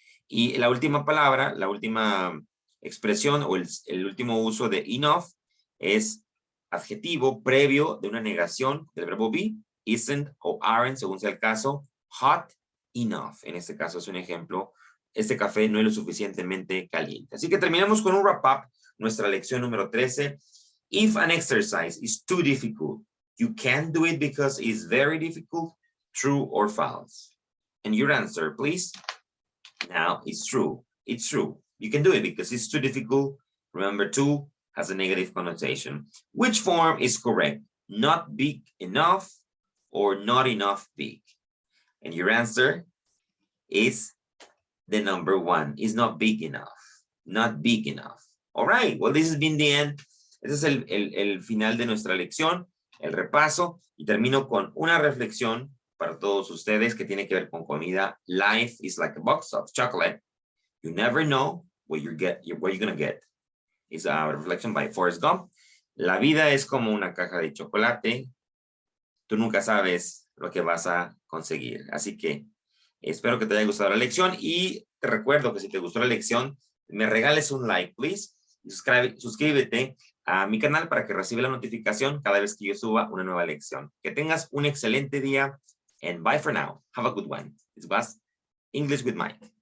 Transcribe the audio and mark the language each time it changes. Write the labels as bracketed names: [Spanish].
[Spanish] Y la última palabra, la última expresión o el último uso de enough es adjetivo previo de una negación del verbo be, isn't o aren't, según sea el caso, [English] hot enough. [Spanish] En este caso es un ejemplo, este café no es lo suficientemente caliente. Así que terminamos con un wrap up, nuestra lección número 13. [English] If an exercise is too difficult, you can't do it because it's very difficult, true or false? And your answer, please. Now, it's true. It's true. You can do it because it's too difficult. Remember, too has a negative connotation. Which form is correct? Not big enough or not enough big? And your answer is the number 1. It's not big enough. Not big enough. All right. Well, this has been the end. [Spanish] Este es el final de nuestra lección, el repaso, y termino con una reflexión para todos ustedes que tiene que ver con comida. [English] Life is like a box of chocolate. You never know what you're gonna get. It's a reflection by Forrest Gump. [Spanish] La vida es como una caja de chocolate. Tú nunca sabes lo que vas a conseguir. Así que espero que te haya gustado la lección y te recuerdo que si te gustó la lección, me regales un like, [English] please. [Spanish] Y suscríbete a mi canal para que reciba la notificación cada vez que yo suba una nueva lección. Que tengas un excelente día [English] and bye for now. Have a good one. This was English with Mike.